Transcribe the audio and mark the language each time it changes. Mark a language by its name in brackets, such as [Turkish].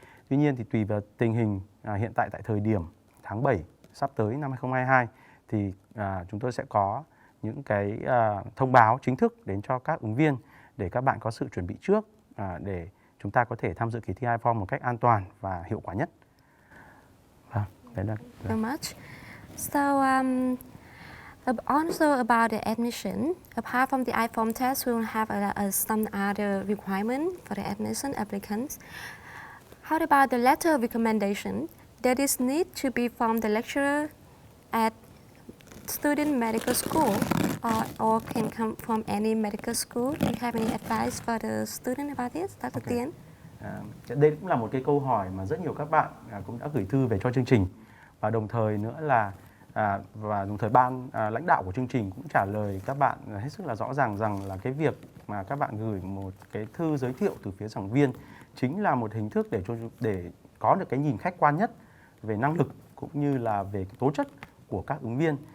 [Vietnamese] Tuy nhiên thì tùy vào tình hình hiện tại tại thời điểm tháng 7 sắp tới năm 2022 thì chúng tôi sẽ có những cái thông báo chính thức đến cho các ứng viên để các bạn có sự chuẩn bị trước để chúng ta có thể tham dự kỳ thi IFOM một cách an toàn và hiệu quả nhất. Đấy là [English] So much. So also about the admission, apart from the IFOM test, we will have some other requirement for the admission applicants. How about the letter of recommendation? Does this need to be from the lecturer at student medical school or can come from any medical school? Do you have any advice for the student about this, Dr. Tien? [Vietnamese] Đây cũng là một cái câu hỏi mà rất nhiều các bạn cũng đã gửi thư về cho chương trình và đồng thời nữa là ban lãnh đạo của chương trình cũng trả lời các bạn hết sức là rõ ràng rằng là cái việc mà các bạn gửi một cái thư giới thiệu từ phía giảng viên chính là một hình thức để có được cái nhìn khách quan nhất về năng lực cũng như là về cái tố chất của các ứng viên.